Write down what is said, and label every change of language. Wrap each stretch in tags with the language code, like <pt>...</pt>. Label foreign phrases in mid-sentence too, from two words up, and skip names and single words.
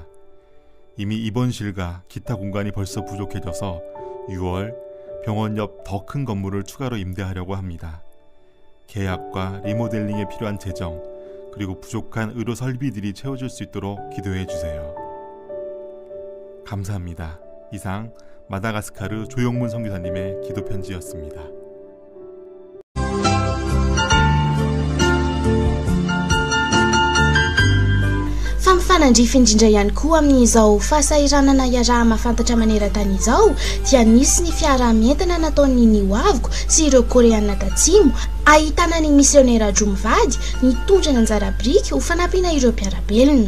<ko>이미 입원실과 기타 공간이 벌써 부족해져서 6월 병원 옆 더 큰 건물을 추가로 임대하려고 합니다. 계약과 리모델링에 필요한 재정, 그리고 부족한 의료 설비들이 채워질 수 있도록 기도해 주세요. 감사합니다. 이상 마다가스카르 조용문 선교사님의 기도 편지였습니다.</ko> <mg>Fanandrify indrindra ihany koa amin'izao fahasahiranana iaraha mahafantatra maneran-tany izao dia nisy ny fiarah-mientana nataon'ny Nihoaviko sy ireo Koreana Tatsimo ahitana ny misionera Jomivady nitondra ny anjara biriky ho fanampiana ireo mpiara-belona.</mg>